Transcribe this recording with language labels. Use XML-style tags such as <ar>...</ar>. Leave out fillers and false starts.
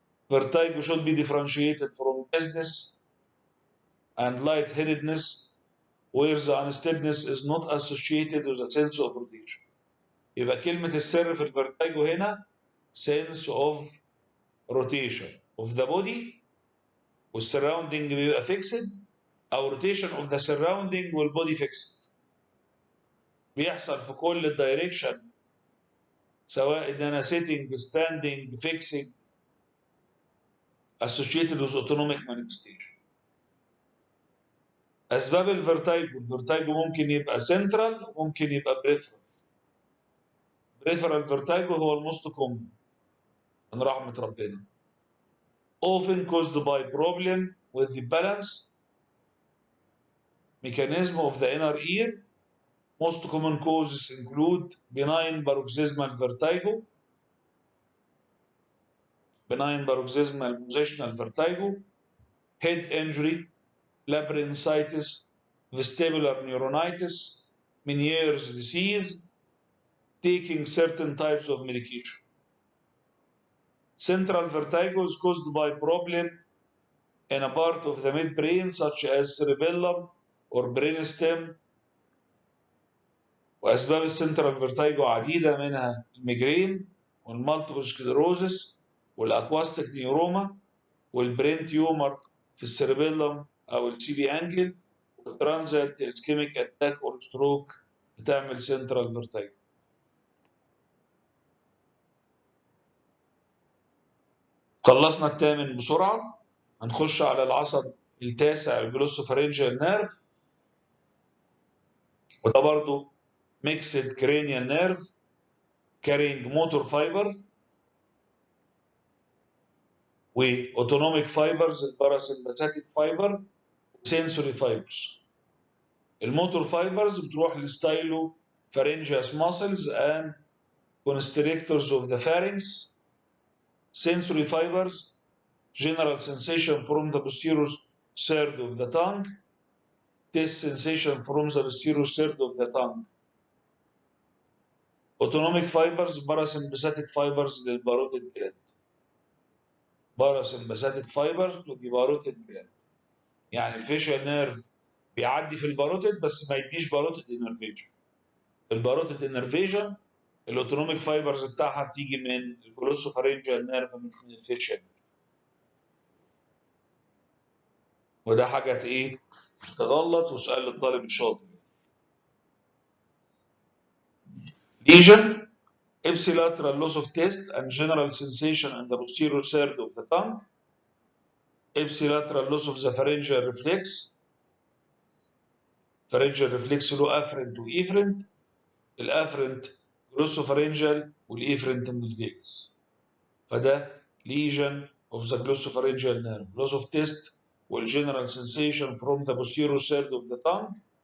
<en>Vertigo should be differentiated from dizziness and lightheadedness, where the unsteadiness is not associated with a sense of rotation.</en> <ar>يبقى كلمة السر في الفيرتايجو هنا</ar> <en>sense of rotation of the body والsurrounding</en> <ar>بيبقى</ar> <en>fixed،</en> <ar>أو</ar> <en>rotation of the surrounding والbody fixed.</en> <ar>بيحصل في كل الدايركشن، سواء إن أنا</ar> <en>sitting, standing, fixing associated with autonomic manifestation.</en> <ar>أسباب الفيرتايجو ممكن يبقى central وممكن يبقى peripheral. peripheral vertigo هو الموست كومن من رحمة ربنا.</ar> <en>often caused by problem with the balance mechanism of the inner ear. Most common causes include benign paroxysmal vertigo, benign paroxysmal positional vertigo, head injury, labyrinthitis, vestibular neuronitis, Meniere's disease, taking certain types of medication. Central vertigo is caused by problem in a part of the midbrain such as cerebellum or brainstem.</en> <ar>وأسباب السنترال فيرتايجو عديدة، منها الميجرين والمالتيبل سكليروزس والأكواستيك نيوروما والبرين تيومر في السيربيلم أو السي بي أنجل والترانزيت اسكيميك أتاك أو ستروك بتعمل سنترال فيرتايجو. خلصنا الثامن بسرعة، هنخش على العصب التاسع الجلوسوفارينجيال نيرف، وده برضه ميكسد كرينيال نيرف</ar> <en>carrying motor fiber</en> <ar>واوتونوميك فايبرز الباراسمباثيك فايبر وسنسوري فايبرز. الموتور فايبرز بتروح للستايلو</ar> <en>pharyngeus muscles and constrictors of the pharynx. Sensory fibers general sensation from the posterior third of the tongue, taste sensation from the posterior third of the tongue. autonomic fibers parasympathetic fibers</en> <ar>للباروتيد جلاند.</ar> <en>parasympathetic fibers to the parotid gland.</en> <ar>يعني الفيشيال نيرف بيعدي في الباروتيد بس ما يديش باروتيد انرفيجن. الباروتيد انرفيجن الاوتونوميك فايبرز بتاعها بتيجي من الجلوسوفارينجيال نيرف مش من الفيشيال. وده حاجه ايه تغلط وسؤال للطالب الشاطر.</ar> <en>lesion ipsilateral loss of taste and general sensation in the posterior third of the tongue. ipsilateral loss of the pharyngeal reflex. pharyngeal reflex له afferent وefferent.</en> <ar>الافرنت جلوسوفارينجال والايفرنت من الفيجاس. فده</ar> <en>lesion of the glossopharyngeal nerve. loss of taste والgeneral sensation from the posterior third of the tongue.</en>